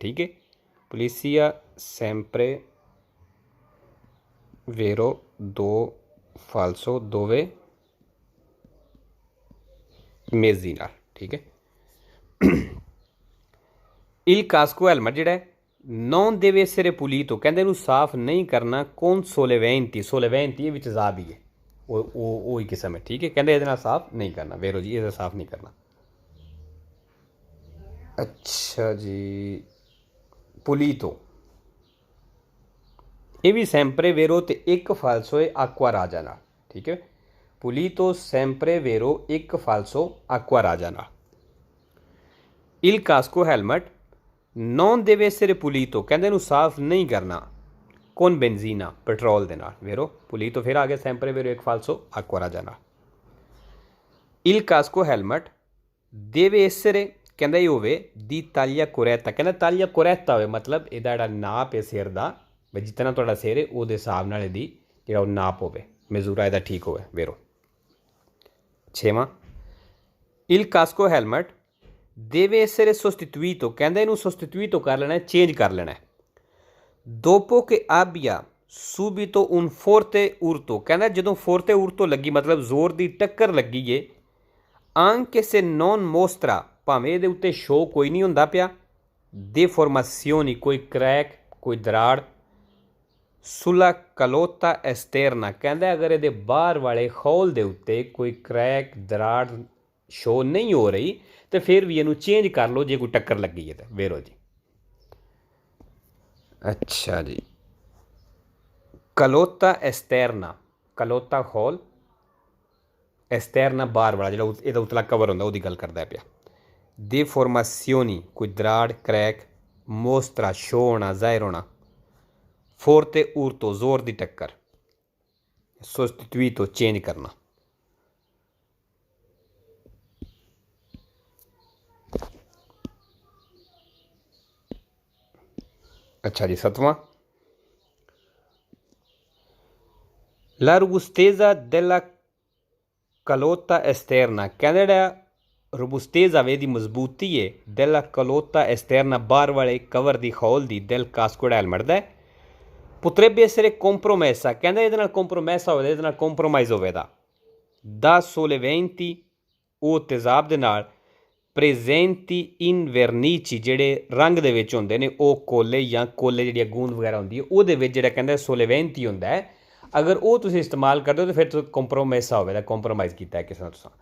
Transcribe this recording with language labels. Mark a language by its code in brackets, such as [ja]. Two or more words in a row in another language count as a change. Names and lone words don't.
[pa] ਠੀਕ ਹੈ। [it] pulizia sempre vero, [pa] ਦੋ ਫਾਲਸੋ, ਦੋਵੇਂ ਮੇਜ਼ੀ ਨਾਲ। ਠੀਕ ਹੈ। [it] il casco [pa] ਹੈਲਮਟ ਜਿਹੜਾ ਹੈ [it] non deve essere pulito, [pa] ਕਹਿੰਦੇ ਇਹਨੂੰ ਸਾਫ਼ ਨਹੀਂ ਕਰਨਾ [it] con soleventi, soleventi [pa] ਇਹ ਵੀ ਤੇਜ਼ਾਬ ਹੀ ਹੈ, ਉਹ ਹੀ ਕਿਸਮ ਹੈ। ਠੀਕ ਹੈ। ਕਹਿੰਦੇ ਇਹਦੇ ਨਾਲ ਸਾਫ਼ ਨਹੀਂ ਕਰਨਾ। ਵੇਰੋ ਜੀ, ਇਹਦਾ ਸਾਫ਼ ਨਹੀਂ ਕਰਨਾ। ਅੱਛਾ ਜੀ, ਪੁਲੀਤੋ ਇਹ ਵੀ [it] sempre vero [pa] ਤੇ ਇੱਕ ਫਾਲਸੋ ਹੈ [it] acqua ragia [pa] ਨਾਲ। ਠੀਕ ਹੈ। [it] pulito sempre vero, [pa] ਇੱਕ ਫਾਲਸੋ [it] acqua ragia [pa] ਨਾਲ। [it] il casco ਹੈਲਮਟ non deve essere pulito, [pa] ਕਹਿੰਦੇ ਇਹਨੂੰ ਸਾਫ਼ ਨਹੀਂ ਕਰਨਾ [it] con benzina, [pa] ਪੈਟਰੋਲ ਦੇ ਨਾਲ। [it] vero pulito [pa] ਫਿਰ ਆ ਗਿਆ [it] sempre vero, [pa] ਇੱਕ ਫਾਲਸੋ [it] acqua ragia [pa] ਨਾਲ। [it] il casco [pa] ਹੈਲਮਟ [it] deve essere, [pa] ਕਹਿੰਦਾ ਇਹ ਹੋਵੇ [it] di taglia corretta, [pa] ਕਹਿੰਦਾ [it] taglia corretta [pa] ਹੋਵੇ, ਮਤਲਬ ਇਹਦਾ ਜਿਹੜਾ ਨਾਪ ਹੈ ਸਿਰ ਦਾ, ਵੀ ਜਿਤਨਾ ਤੁਹਾਡਾ ਸਿਰ ਹੈ ਉਹਦੇ ਹਿਸਾਬ ਨਾਲ ਇਹਦੀ ਜਿਹੜਾ ਉਹ ਨਾਪ ਹੋਵੇ, ਮਜ਼ੂਰਾ ਇਹਦਾ ਠੀਕ ਹੋਵੇ। [it] ਵੇਰੋ 6ਵਾਂ, il casco ਹੈਲਮਟ deve essere sostituito, [pa] ਕਹਿੰਦਾ ਇਹਨੂੰ sostituito ਕਰ ਲੈਣਾ, ਚੇਂਜ ਕਰ ਲੈਣਾ। [it] dopo che abbia subito un forte urto, [pa] ਕਹਿੰਦਾ ਜਦੋਂ [it] forte urto [pa] ਲੱਗੀ, ਮਤਲਬ ਜ਼ੋਰ ਦੀ ਟੱਕਰ ਲੱਗੀ ਏ, [it] anche se non mostra, [pa] ਭਾਵੇਂ ਇਹਦੇ ਉੱਤੇ ਸ਼ੋ ਕੋਈ ਨਹੀਂ ਹੁੰਦਾ ਪਿਆ, deformazioni, ਕੋਈ ਕਰੈਕ, ਕੋਈ ਦਰਾੜ, [it] sulla calotta esterna, [pa] ਕਹਿੰਦਾ ਅਗਰ ਇਹਦੇ ਬਾਹਰ ਵਾਲੇ ਖੋਲ ਦੇ ਉੱਤੇ ਕੋਈ ਕਰੈਕ ਦਰਾੜ ਸ਼ੋ ਨਹੀਂ ਹੋ ਰਹੀ, ਤੇ ਫਿਰ ਵੀ ਇਹਨੂੰ ਚੇਂਜ ਕਰ ਲਓ ਜੇ ਕੋਈ ਟੱਕਰ ਲੱਗੀ ਹੈ ਤਾਂ। ਵੇਰੋ ਜੀ, ਅੱਛਾ ਜੀ, [it] calotta esterna, [pa] ਕਲੋਤਾ ਖੋਲ, ਐਸਟਰਨਾ ਬਾਹਰ ਵਾਲਾ ਜਿਹੜਾ ਇਹਦਾ ਉਤਲਾ ਕਵਰ ਹੁੰਦਾ, ਉਹਦੀ ਗੱਲ ਕਰਦਾ ਪਿਆ। deformazioni, ਕੋਈ ਦਰਾੜ, ਕਰੈਕ, mostra, ਸ਼ੋ ਹੋਣਾ, ਜ਼ਾਹਿਰ ਹੋਣਾ, [it] forte urto, [pa] ਜ਼ੋਰ ਦੀ ਟੱਕਰ, sostituito, ਚੇਂਜ ਕਰਨਾ। ਅੱਛਾ ਜੀ, 7ਵਾਂ, [it] la robustezza della calotta esterna, [pa] ਕਹਿੰਦਾ ਜਿਹੜਾ ਰੋਬੂਸਟੇਜ਼ਾ ਵੇ ਦੀ ਮਜ਼ਬੂਤੀ ਹੈ, [it] della calotta esterna [pa] ਬਾਹਰ ਵਾਲੇ ਕਵਰ ਦੀ ਖੋਲ ਦੀ, [it] del casco [pa] ਹੈਲਮਟ ਦਾ, [it] potrebbe essere compromessa, [pa] ਕਹਿੰਦਾ ਇਹਦੇ ਨਾਲ ਕੰਪਰੋਮੈਸ ਹੋਵੇ, ਇਹਦੇ ਨਾਲ ਕੰਪਰੋਮਾਈਜ਼ ਹੋਵੇਗਾ, [it] da soleventi, [pa] ਉਹ ਤੇਜ਼ਾਬ ਦੇ ਨਾਲ, [it] presenti in vernici, [pa] ਜਿਹੜੇ ਰੰਗ ਦੇ ਵਿੱਚ ਹੁੰਦੇ ਨੇ, ਉਹ ਕੋਲੇ ਜਾਂ ਕੋਲੇ ਜਿਹੜੀਆਂ ਗੂੰਦ ਵਗੈਰਾ ਹੁੰਦੀ ਹੈ ਉਹਦੇ ਵਿੱਚ ਜਿਹੜਾ ਕਹਿੰਦਾ ਸੋਲੇਵੈਂਟੀ ਹੁੰਦਾ ਹੈ, ਅਗਰ ਉਹ ਤੁਸੀਂ ਇਸਤੇਮਾਲ ਕਰਦੇ ਹੋ ਤਾਂ ਫਿਰ ਤੁਸੀਂ ਕੰਪਰੋਮਾਈਜ਼ ਹੋਵੇਗਾ, ਕੰਪਰੋਮਾਈਜ਼ ਕੀਤਾ ਹੈ ਕਿਸੇ ਨਾਲ ਤੁਸੀਂ।